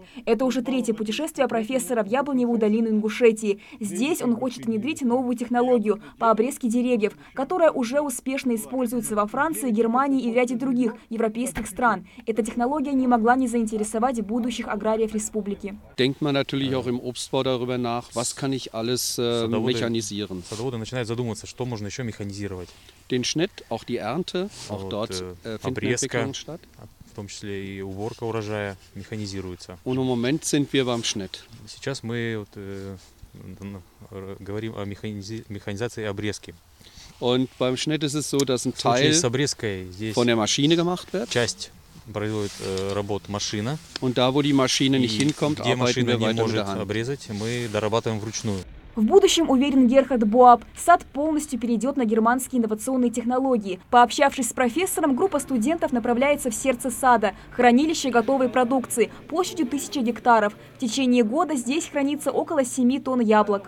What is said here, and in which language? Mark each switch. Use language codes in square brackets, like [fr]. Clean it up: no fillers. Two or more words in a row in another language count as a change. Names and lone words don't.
[ru] Это уже 3-е путешествие профессора в Яблоневую долину Ингушетии. Здесь он хочет внедрить новую технологию по обрезке деревьев, которая уже успешно используется во Франции, Германии и ряде других европейских стран. Эта технология не могла не заинтересовать будущих аграриев республики. [de] Denkt man natürlich auch im Obstbau darüber nach, was kann ich alles mechanisieren. [ru] Садоводы начинают задумываться, что можно еще механизировать. [de] Den Schnitt, auch die Ernte, auch dort findet Entwicklung statt. [ru] В том числе и уборка урожая механизируется. [de] Und im Moment sind wir beim Schnitt. [ru] Сейчас мы говорим о механизации обрезки. [de] Und beim Schnitt ist es so, dass ein Teil von der Maschine gemacht wird. [ru] Часть производит работу машина. [de] Und da, wo die Maschine nicht hinkommt, arbeiten wir weiter mit der Hand. [ru] Обрезать, мы дорабатываем вручную. В будущем, уверен Герхард Боаб, сад полностью перейдет на германские инновационные технологии. Пообщавшись с профессором, группа студентов направляется в сердце сада – хранилище готовой продукции площадью 1000 гектаров. В течение года здесь хранится около 7 тонн яблок.